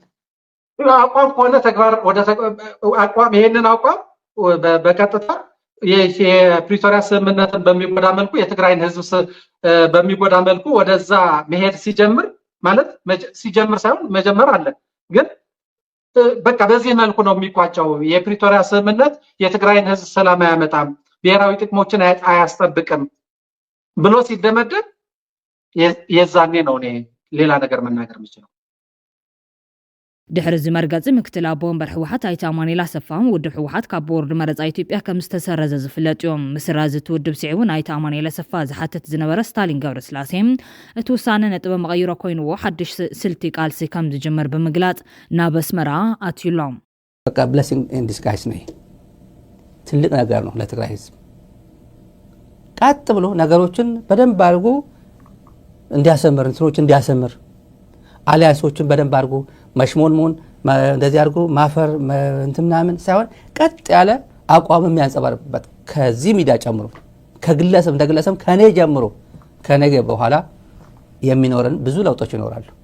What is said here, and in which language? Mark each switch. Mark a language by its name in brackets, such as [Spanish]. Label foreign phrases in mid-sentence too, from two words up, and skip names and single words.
[Amharic] አቋም ከሆነ ተግባር ወደ አቋም ይሄንን አቋም በቀጥታ የፕሪቶሪያ ስምምነትን በሚጎዳ መልኩ የትግራይን ህዝብ በሚጎዳ መልኩ ወደዛ መሄድ ሲጀምር ማለት ሲጀምር ሳይሆን መጀመር አለ። ግን በቃ በዚህ መልኩ ነው የሚቋጨው። የፕሪቶሪያ ስምምነት የትግራይን ህዝብ ሰላም አያመጣም፣ ብሔራዊ ጥቅሞችን አያስጠብቅም ብሎ ሲደመደም የዛኔ ነው እኔ ሌላ ነገር መናገር የምችለው። [Tigrinya] ድሕሪ ዝመርገፂ ምክትል ኣቦ ወንበር ሕወሓት ኣይተ ኣማኑኤል ኣሰፋ ውድብ ሕወሓት ካብ ቦርዲ መረፃ ኢትዮጵያ ከም ዝተሰረዘ ዝፍለጥ እዮም። ምስራዝ እቲ ውድብ ስዒቡ ናይተ ኣማኑኤል ኣሰፋ ዝሓትት ዝነበረ ስታሊን ገብረስላሴ እቲ ውሳነ ነጥበ መቐይሮ ኮይኑዎ ሓድሽ ስልቲ ቃልሲ ከም ዝጅምር ብምግላፅ ናብ ኣስመራ ኣትዩሎም። [Amharic] በቃ [English] blessing in disguise [Amharic] ነው። ትልቅ ነገር ነው ለትግራይ ህዝብ። ቃጥ ብሎ ነገሮችን በደንብ አድርጎ እንዲያሰምር እንትኖችን እንዲያሰምር አሊያንሶችን በደንብ አድርጎ መሽሞንሞን እንደዚህ አድርጎ ማፈር እንትምናምን ሳይሆን ቀጥ ያለ አቋም የሚያንጸባርቅበት ከዚህ ሚዲያ ጨምሮ ከግለሰብ እንደግለሰብ ከኔ ጀምሮ ከነገ በኋላ የሚኖረን ብዙ ለውጦች ይኖራሉ።